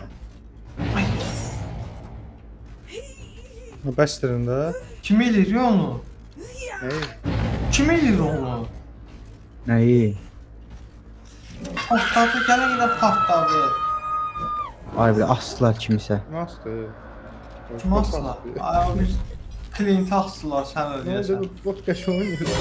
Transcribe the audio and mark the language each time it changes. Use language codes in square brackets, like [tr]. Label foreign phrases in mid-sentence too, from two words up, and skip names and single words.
[az] Bəsdirin də. Kim eləyir onu? Ey, Kim eləyir onu? Nəyi? Partladı, yenə partladı. Ay belə astılar kimisə. [tr] nasıl? [az] Kim astılar? Ay, o biz klienti astılar, sən [tr] Ne oldu? [az] ödəyəsən. [tr] Bak kaç oynuyor.